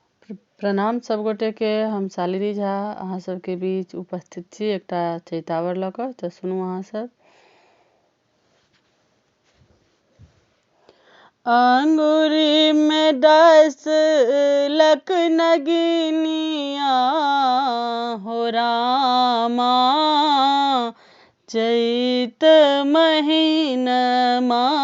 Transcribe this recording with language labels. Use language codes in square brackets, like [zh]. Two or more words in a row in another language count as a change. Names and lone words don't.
[mai] प्रणाम सब गोटे के। हम शालिनी झा अहाँ सबके बीच उपस्थित छी एकटा चैतावर लऽ कऽ। तऽ सुनू अहाँ सब। अंगूरी में डसलक नगिनिया हो रामा, चैत महीनमा।